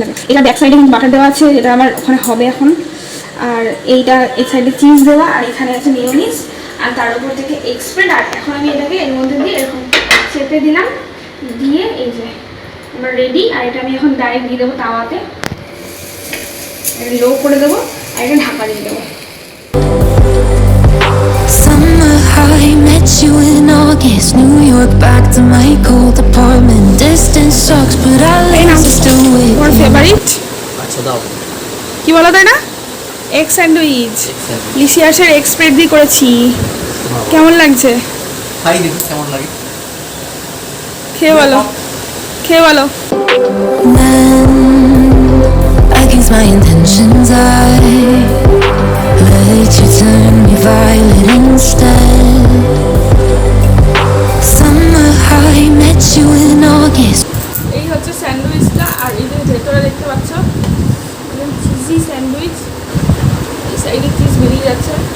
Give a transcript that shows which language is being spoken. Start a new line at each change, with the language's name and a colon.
Bangla: এটা ব্যাক সাইডে কিন্তু বাটার দেওয়া আছে, এটা আমার ওখানে হবে এখন। আর এইটা এই সাইডে চিজ দেওয়া, আর এখানে আছে মেয়োনিজ, আর তার উপর থেকে এগ স্প্রেড। আর এখন আমি এটাকে এর মধ্যে দিয়ে এরকম চেপে দিলাম, দিয়ে এই যে আমার রেডি। আর এটা আমি এখন ডাইরেক্ট দিয়ে দেবো তাওয়াতে, লো করে দেবো, আর এটা ঢাকা দিয়ে দেবো।
English: Summer high, met you in August, New York, back to my cold apartment. Distance sucks, but I love you still with
Bangla: তোমার
English: you.
Bangla: ফেভারিট আচ্ছা দাও। কি বলো তো এটা? এগ স্যান্ডউইচ লিসিয়াসের এগ স্প্রেড দিয়ে করেছি, কেমন লাগছে? খাই দেখি কেমন লাগে। খেয়ে বলো, খেয়ে বলো।
English: Then, against my intentions, I let you turn me violet instead. Summer high, met you in August.
Bangla: এই হচ্ছে স্যান্ডউইচটা, আর এই যে ভেতরে দেখতে পাচ্ছ চিজি স্যান্ডউইচ, এই সাইডে চিজ বেরিয়ে যাচ্ছে।